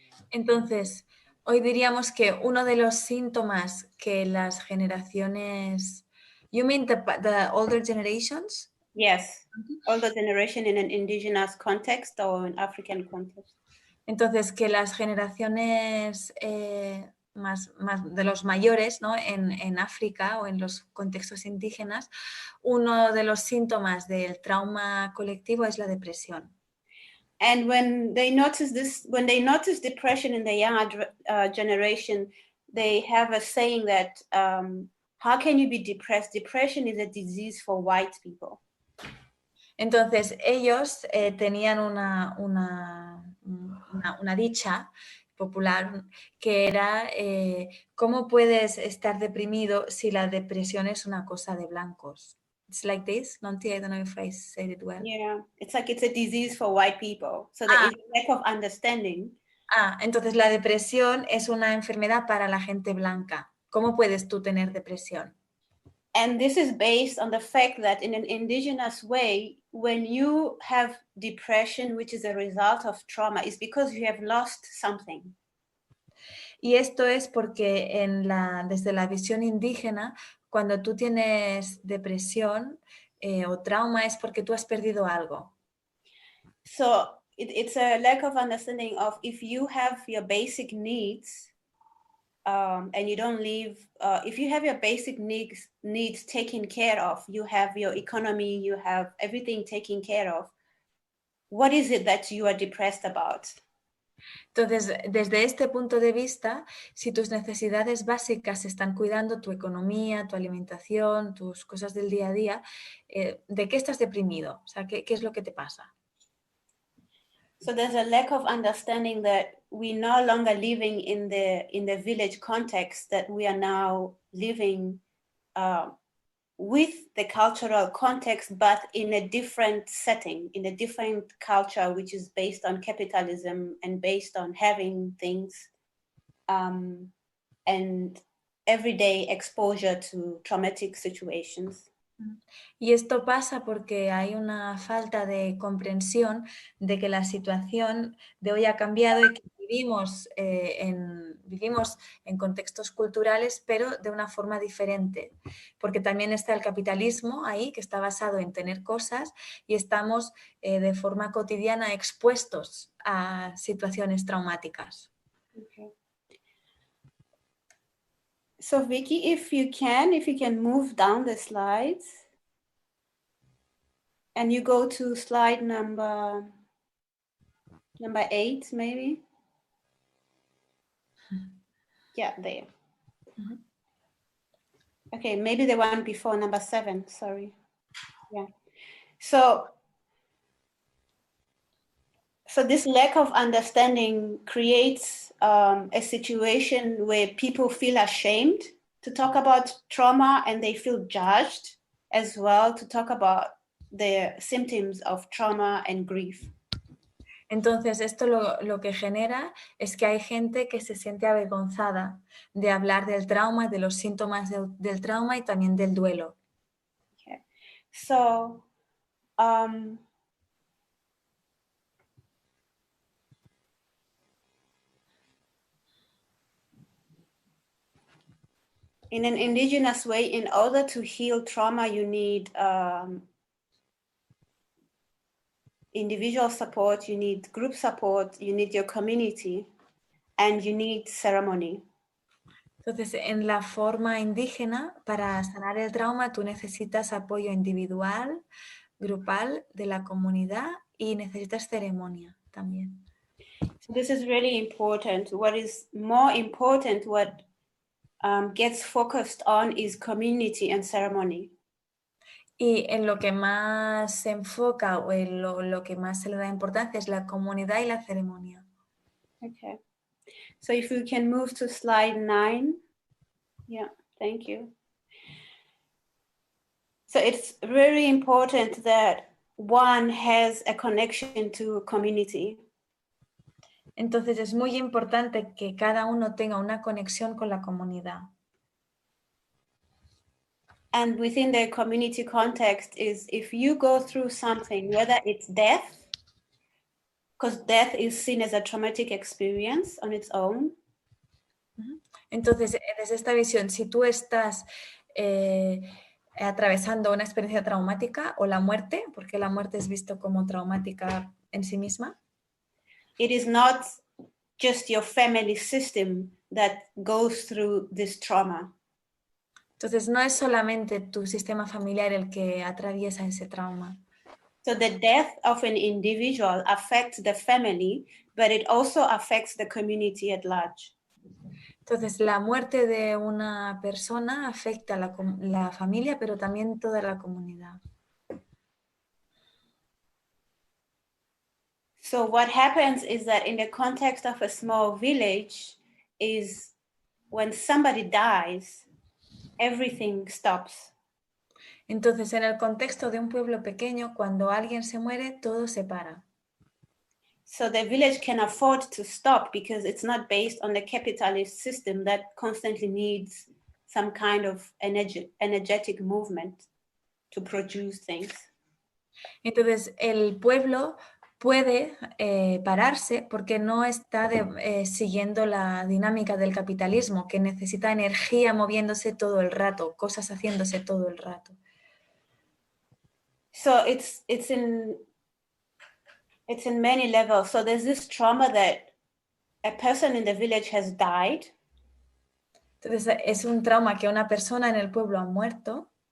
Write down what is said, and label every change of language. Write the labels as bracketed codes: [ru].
[es] Entonces, hoy diríamos que uno de los síntomas que las generaciones... [en] You mean the older generations? Yes, older generation in an indigenous context or an African context. [es] Entonces, que las generaciones más de los mayores, ¿no? en África o en los contextos indígenas, uno de los síntomas del trauma colectivo es la depresión. [en] And when they notice depression in the younger generation, they have a saying that how can you be depressed? Depression is a disease for white people. [es] Entonces, ellos tenían una dicha popular que era ¿cómo puedes estar deprimido si la depresión es una cosa de blancos? [en] It's like this, Nonty, I don't know if I said it well. Yeah, it's like it's a disease for white people. So there is a lack of understanding. [es] Entonces la depresión es una enfermedad para la gente blanca. ¿Cómo puedes tú tener depresión? [en] And this is based on the fact that in an indigenous way, when you have depression, which is a result of trauma, is because you have lost something. [es] Y esto es porque desde la visión indígena, cuando tú tienes depresión o trauma es porque tú has perdido algo. [en] So it's a lack of understanding of if you have your basic needs and you don't live, if you have your basic needs taken care of, you have your economy, you have everything taken care of, what is it that you are depressed about? [es] Entonces, desde este punto de vista, si tus necesidades básicas se están cuidando, tu economía, tu alimentación, tus cosas del día a día, ¿de qué estás deprimido? O sea, ¿qué es lo que te pasa? [en] So there's a lack of understanding that we're no longer living in the village context, that we are now living with the cultural context, but in a different setting, in a different culture, which is based on capitalism and based on having things and everyday exposure to traumatic situations. [es] Y esto pasa porque hay una falta de comprensión de que la situación de hoy ha cambiado y que vivimos en contextos culturales, pero de una forma diferente. Porque también está el capitalismo ahí, que está basado en tener cosas, y estamos de forma cotidiana expuestos a situaciones traumáticas. [en] Okay. So Vicky, if you can move down the slides and you go to slide number 8, maybe. Yeah, there. Mm-hmm. Okay, maybe the one before, number 7, sorry. Yeah. So this lack of understanding creates a situation where people feel ashamed to talk about trauma, and they feel judged as well to talk about the symptoms of trauma and grief. [es] Entonces, esto lo que genera es que hay gente que se siente avergonzada de hablar del trauma, de los síntomas del trauma y también del duelo. [en] Okay. So, in an indigenous way, in order to heal trauma, you need individual support, you need group support, you need your community, and you need ceremony. [es] Entonces, en la forma indígena, para sanar el trauma, tú necesitas apoyo individual, grupal, de la comunidad y necesitas ceremonia también. [en] So this is really important. What is more important, what gets focused on is community and ceremony. [es] Y en lo que más se enfoca o en lo que más se le da importancia es la comunidad y la ceremonia. [en] Okay. So if you can move to slide 9. Yeah, thank you. So it's very important that one has a connection to community. [es] Entonces es muy importante que cada uno tenga una conexión con la comunidad. [en] And within the community context is if you go through something, whether it's death, because death is seen as a traumatic experience on its own. [es] Entonces, desde esta visión, si tú estás atravesando una experiencia traumática o la muerte, porque la muerte es visto como traumática en sí misma, [en] it is not just your family system that goes through this trauma. [es] Entonces, no es solamente tu sistema familiar el que atraviesa ese trauma. [en] So the death of an individual affects the family, but it also affects the community at large. [es] Entonces, la muerte de una persona afecta a la familia, pero también toda la comunidad. [en] So what happens is that in the context of a small village is when somebody dies, everything stops. [es] Entonces, en el contexto de un pueblo pequeño, cuando alguien se muere, todo se para. [en] So the village can afford to stop because it's not based on the capitalist system that constantly needs some kind of energetic movement to produce things. [es] Entonces, el pueblo puede pararse porque no está siguiendo la dinámica del capitalismo, que necesita energía moviéndose todo el rato, cosas haciéndose todo el rato. [en] So it's in many levels. So there's this trauma that a person in the village has died. [es] Entonces, es un trauma que una persona en el pueblo ha muerto.